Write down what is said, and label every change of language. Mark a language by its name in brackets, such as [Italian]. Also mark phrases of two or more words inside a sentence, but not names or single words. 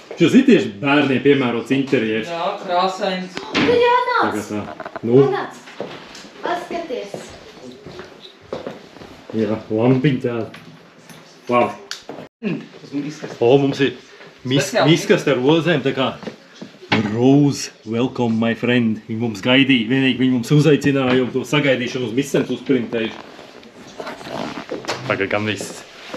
[Latvian] Šis ir tieši bērniem piemērots interjers. Jā, krāsains. Tu jānāc! Jānāc! Paskaties! Jā, lampiņ tāda. Labi. Mums ir miskast ar rozēm, tā kā Rose, [English] welcome my friend. [Latvian] Viņi mums gaidīja, vienīgi viņi mums uzaicināja un to sagaidīšanu uz misens uzprintējuši. Tagad gan viss.